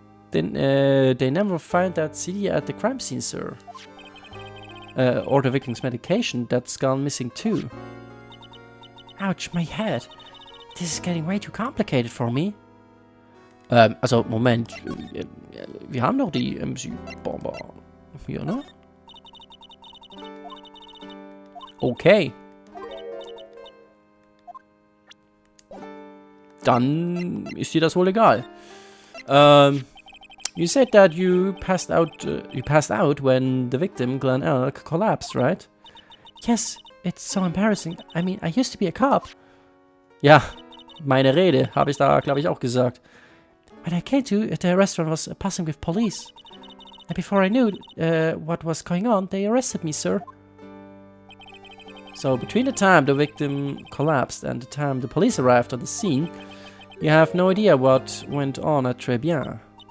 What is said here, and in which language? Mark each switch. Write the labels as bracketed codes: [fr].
[en] Then they never find that CD at the crime scene, sir. Or the victim's medication, that's gone missing too. Ouch, my head. This is getting way too complicated for me. [de] Also, Moment. Wir haben doch die MC-Bomber hier, ne? [en] Okay. [de] Dann ist dir das wohl egal. [en] You said that you passed out when the victim, Glenn Elk, collapsed, right? Yes, it's so embarrassing. I mean, I used to be a cop. [de] Ja, meine Rede, habe ich da, glaube ich, auch gesagt. [en] When I came to, the restaurant was buzzing with police. And before I knew what was going on, they arrested me, sir. So, between the time the victim collapsed and the time the police arrived on the scene, you have no idea what went on at Très Bien.